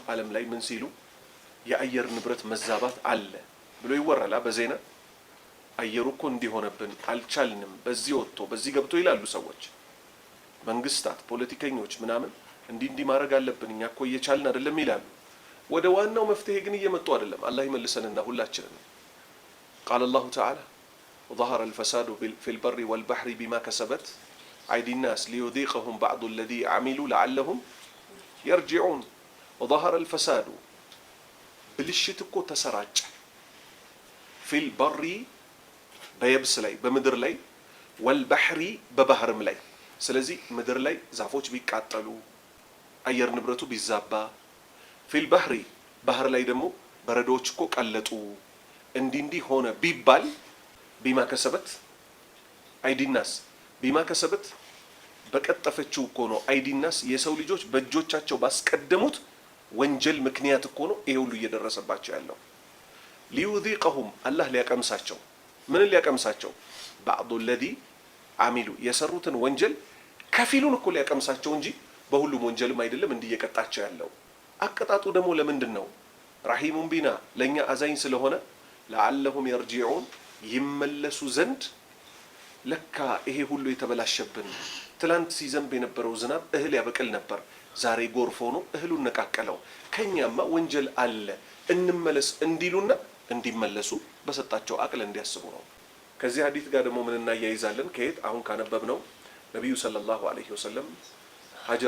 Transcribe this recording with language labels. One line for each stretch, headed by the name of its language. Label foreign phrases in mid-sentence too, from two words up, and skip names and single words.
Amharic: ዓለም ላይ ምን ሲሉ የአየር ንብረት መዛባት አለ ብሎ ይወራላ በዜና አየሩ እኮ እንዲሆነብን አልቻልንም በዚህ ወጥቶ በዚህ ገብቶ ይላሉ ሰዎች መንግስታት ፖለቲከኞች ምናምን እንዲህ ማድረግ አለብን እኛ እኮ እየቻልን አይደለም ይላሉ ወደ ዋናው መፍትሄ ግን እየመጡ አይደለም አላህ ይመልሰንና ሁላችንን
Arabic: قال الله تعالى ظهر الفساد في البر والبحر بما كسبت أيدي الناس ليذيقهم بعض الذي عملوا لعلهم يرجعون وظهر الفساد
Amharic: ብልሽት እኮ ተሰራጨ
Arabic: في البر
Amharic: በየብስ ላይ በምድር ላይ والبحر በባህርም ላይ ስለዚህ ምድር ላይ ዛፎች ቢቃጠሉ አየር ንብረቱ ቢዛባ
Arabic: في البحر
Amharic: ባህር ላይ ደግሞ በረዶች እኮ ቀለጡ እንዲህ ሆነ ቢባል
Arabic: بما كسبت أيدي الناس بما كسبت
Amharic: በቀጠፈችው እኮ ነው አይዲናስ የሰው ልጆች በእጆቻቸው ባስቀደሙት ወንጀል ምክንያት እኮ ነው ይሄ ሁሉ እየደረሰባቸው ያለው ሊዩዚቀሁም አላህ ሊያቀምሳቸው ምን ሊያቀምሳቸው
Arabic: بعض الذي عملوا
Amharic: የሰሩትን ወንጀል ከፊሉን እኮ ሊያቀምሳቸው እንጂ በሁሉም ወንጀልም አይደለም እንዲየቀጣቸው ያለው አቀጣጡ ደግሞ ለምንድን ነው
Arabic: رحيم بنا
Amharic: ለኛ አዛኝ ስለሆነ
Arabic: لعلهم يرجعون
Amharic: ይመለሱ ዘንድ ለካ ይሄ ሁሉ የተበላሸብን ትላንት ሲዘንብ የነበረው ዝናብ እህል ያበቅል ነበር ዛሬ ጎርፍ ሆኖ እህሉን ነቃቀለው ከኛማ ወንጀል አለ እንመለስ እንዲሉና እንዲመለሱ በሰጣቸው አቅል እንዲያስቡ ነው ከዚህ ሐዲስ ጋር ደግሞ ምን እናያይዛለን ከየት አሁን ካነበብነው ነብዩ
Arabic: صلى الله عليه وسلم
Amharic: ሐጀር